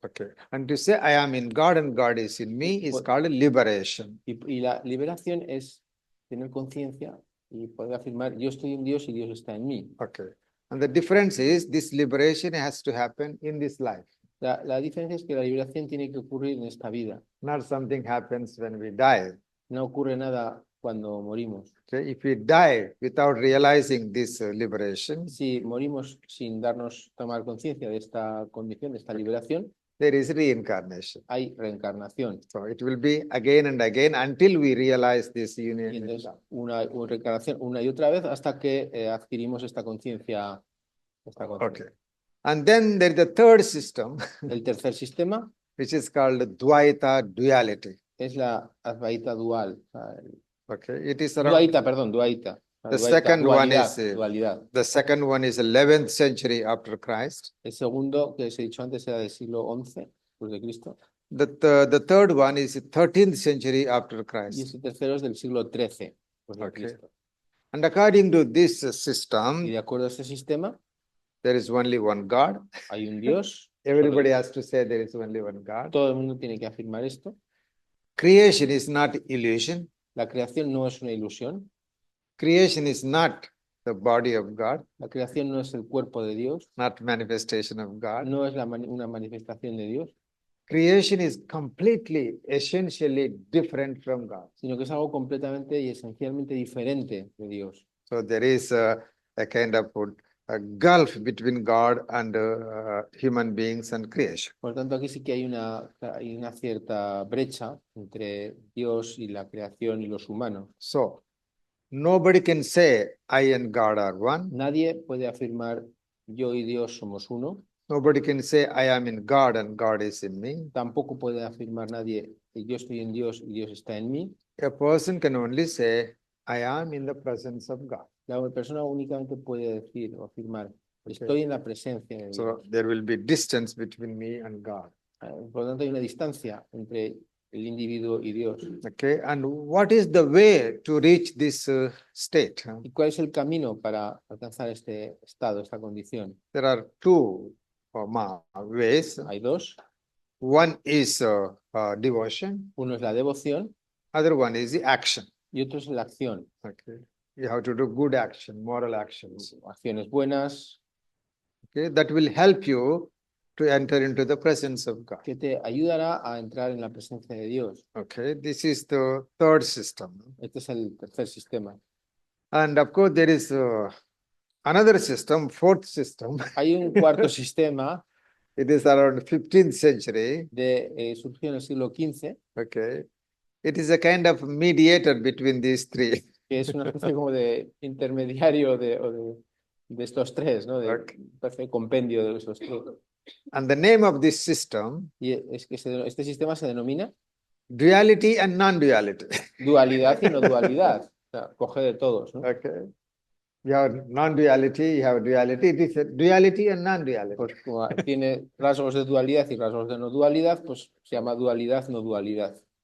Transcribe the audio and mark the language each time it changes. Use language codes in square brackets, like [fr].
[en] Okay. And to say, I am in God and God is in me is called liberation. [es] Y la liberación es tener conciencia y poder afirmar, yo estoy en Dios y Dios está en mí. [en] Okay. And the difference is this liberation has to happen in this life. [es] La diferencia es que la liberación tiene que ocurrir en esta vida. [en] Not something happens when we die. [es] No ocurre nada cuando morimos. [en] Okay? If we die without realizing this liberation, [es] Si morimos sin tomar conciencia de esta condición, de esta liberación, [en] there is reincarnation. [es] hay reencarnación. [en] So it will be again and again until we realize this [es] Y [en] union. [es] entonces una reencarnación una y otra vez hasta que adquirimos esta conciencia. [en] Okay. And then there is the third system, [es] El tercer sistema [en] which is called Dvaita duality. [es] es la Advaita dual. [en] Okay. It is around, [es] Duaita, perdón, Duaita. [en] The second one [es] dualidad, [en] is, [es] dualidad. [en] the second one is 11th century after Christ. [es] El segundo, que os he dicho antes, era del siglo XI después de Cristo. [en] The third one is 13th century after [es] Y [en] Christ. [es] este tercero es del siglo XIII después de [en] Okay. [es] Cristo. [en] And according to this [es] Y [en] system, [es] de acuerdo a este sistema, [en] there is only one God. [es] hay un Dios. [en] Everybody has to say there is only one God. [es] Todo el mundo tiene que afirmar esto. [en] Creation is not illusion. [es] La creación no es una ilusión. [en] Creation is not the body of God, [es] La creación no es el cuerpo de Dios. [en] not manifestation of God. [es] No es una manifestación de Dios, [en] Creation is completely, essentially different from God. [es] sino que es algo completamente y esencialmente diferente de Dios. [en] So there is a kind of a gulf between God and human beings and creation. [es] Por lo tanto, aquí sí que hay una cierta brecha entre Dios y la creación y los humanos. [en] So nobody can say I and God are one. [es] Nadie puede afirmar yo y Dios somos uno. [en] Nobody can say I am in God and God is in me. [es] Tampoco puede afirmar nadie que yo estoy en Dios y Dios está en mí. [en] A person can only say I am in the presence of God. [es] La persona únicamente puede decir o afirmar, estoy en la presencia de Dios. [en] So there will be distance between me and God. [es] Por lo tanto, hay una distancia entre el individuo y Dios. [en] Okay, and what is the way to reach this state? [es] ¿Y cuál es el camino para alcanzar este estado, esta condición? [en] There are two ways. [es] Hay dos. [en] One is devotion. [es] Uno es la devoción [en] Other one is the action. [es] y otro es la acción. [en] Okay, you have to do good action, moral actions. [es] Acciones buenas [en] Okay, that will help you to enter into the presence of God. [es] que te ayudará a entrar en la presencia de Dios. [en] Okay, this is the third system. [es] Este es el tercer sistema. [en] And of course, there is another system, fourth system. [es] Hay un cuarto sistema [en] It is around 15th century. [es] surgió en el siglo XV, [en] Okay, it is a kind of mediator between these three. [es] que es una especie como de intermediario de estos tres, ¿no? De [en] Okay. [es] una especie de compendio de estos tres. [en] And the name of this system, [es] Y es que este sistema se denomina [en] duality and non-duality. [es] dualidad y no dualidad. O sea, coge de todos, ¿no? [en] Okay, you have non-duality, you have duality. It is a duality and non-duality. [es] Pues como tiene rasgos de dualidad y rasgos de no dualidad, pues se llama dualidad, no dualidad.